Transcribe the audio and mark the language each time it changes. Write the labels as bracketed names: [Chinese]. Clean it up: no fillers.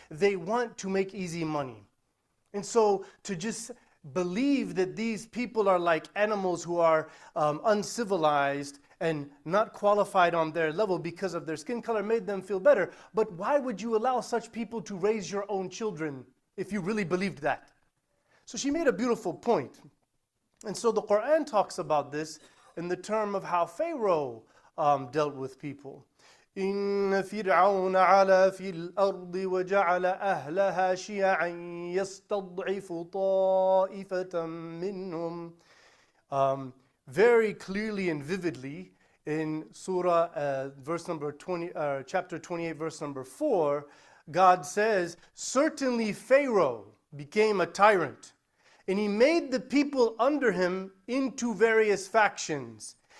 [English] They want to make easy money. And so to just believe that these people are like animals who are uncivilized and not qualified on their level because of their skin color made them feel better. But why would you allow such people to raise your own children if you really believed that? So she made a beautiful point. And so the Quran talks about this in the term of how Pharaoh dealt with people. [Arabic] إن فرعون علا في الأرض وجعل أهلها شيعا يستضعف طائفة منهم. [English] Very clearly and vividly in Surah verse number 20, chapter 28, verse number 4, God says, certainly Pharaoh, became a tyrant. And he made the people under him into various factions.